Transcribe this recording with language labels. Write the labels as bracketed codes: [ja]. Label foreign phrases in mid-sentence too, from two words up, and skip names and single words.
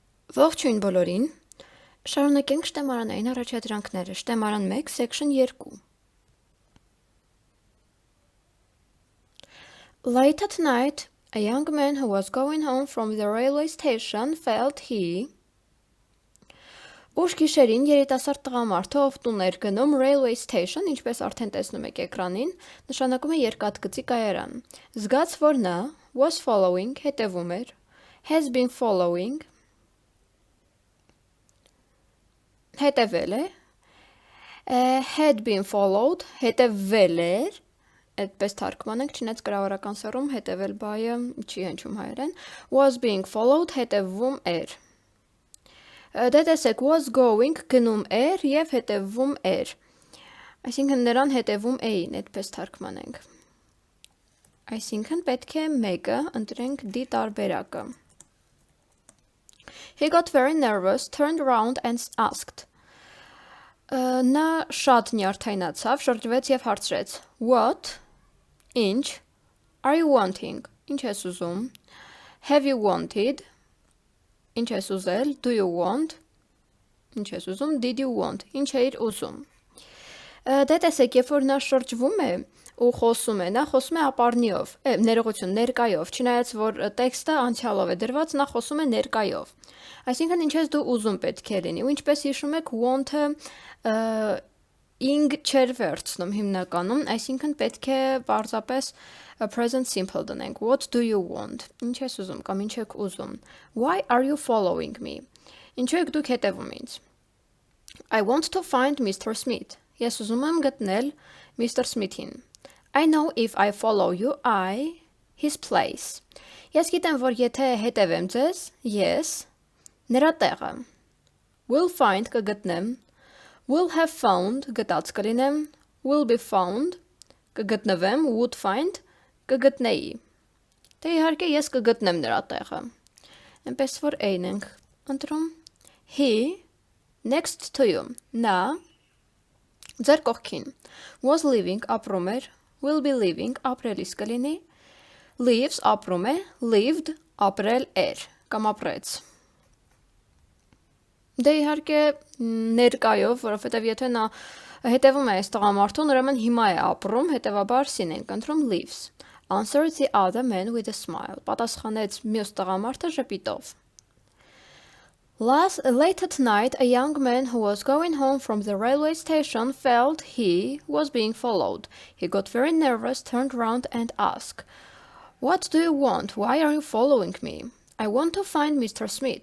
[hy] Ողջույն բոլորին, շարունակենք շտեմարանային առաջադրանքները, շտեմարան 1, [en] section 2. Late at night, a young man who was going home from the railway station felt he... [hy] Ուշ գիշերին երիտասարդ տղամարդը ով տուն էր գնում [en] railway station, [hy] ինչպես արդեն տեսնում եք էկրանին, նշանակում է երկաթգծի կայարան, զգաց, որ նա [en] was following, [hy] հետևում էր, [en] has been following, [hy] հետևել է, [en] had been followed, [hy] հետևվել էր, այդպես թարգմանենք, չնայած կրավորական սեռում հետևել բայը չի հնչում հայերեն, [en] was being followed, [hy] հետևվում էր, դե տեսեք, [en] was going, [hy] գնում էր և հետևվում էր, այսինքն նրան հետևում էին, այդպես թարգմանենք, այսինքն պետք է մեկը ընտրենք D տարբերակը. [en] He got very nervous, turned around and asked. [hy] Նա շատ նյարդայնացավ, շրջվեց և հարցրեց. [en] What? Ինչ? Are you wanting? [hy] Ինչ ես ուզում? [en] Have you wanted? [hy] Ինչ ես ուզել? [en] Do you want? [hy] Ինչ ես ուզում? [en] Did you want? [hy] Ինչ էիր ուզում? Դե տեսեք, երբ որ նա շրջվում է ու խոսում է, նա խոսում է ապառնիով, ներողություն, ներկայով, չնայած որ տեքստը անցյալով է դրված, նա խոսում է ներկայով։ Այսինքն ինչ ես դու ուզում պետք է լինի, ու ինչպես հիշում եք, want-ը ing չեր վերցնում հիմնականում, այսինքն պետք է պարզապես [en] present simple [hy] դնենք. [en] What do you want? [hy] Ինչ ես ուզում կամ ինչ եք ուզում? [en] Why are you following me? [hy] Ինչու եք դուք հետևում ինձ? [en] I want to find Mr. Smith. [hy] Ես ուզում եմ գտնել Mr. Smith-ին. [en] I know if I follow you, his place. [hy] Ես գիտեմ, որ եթե հետևեմ ձեզ, ես նրա տեղը. [en] Will find կգտնեմ. Will have found [hy] գտած կլինեմ. [en] Will be found կգտնվեմ. Would find կգտնեի. [hy] Դե իհարկե ես կգտնեմ նրա տեղը. Այնպես որ A-ն ենք ընտրում. [en] He next to you. [hy] Նա ձեր կողքին. [en] Was living [hy] ապրում էր. [en] Will be living [hy] ապրելիս կլինի. Lives ապրում է. Lived ապրել էր կամ ապրեց. Դե իհարկե ներկայով, որովհետև եթե նա հետևում է այս տղամարդուն, ուրեմն հիմա է ապրում, հետևաբար C-ն ենք ընտրում lives. [en] Answered the other man with a smile. [hy] Պատասխանեց մյուս տղամարդը ժպիտով. [en] Late at night, a young man who was going home from the railway station felt he was being followed. He got very nervous, turned around and asked, What do you want? Why are you following me? I want to find Mr. Smith.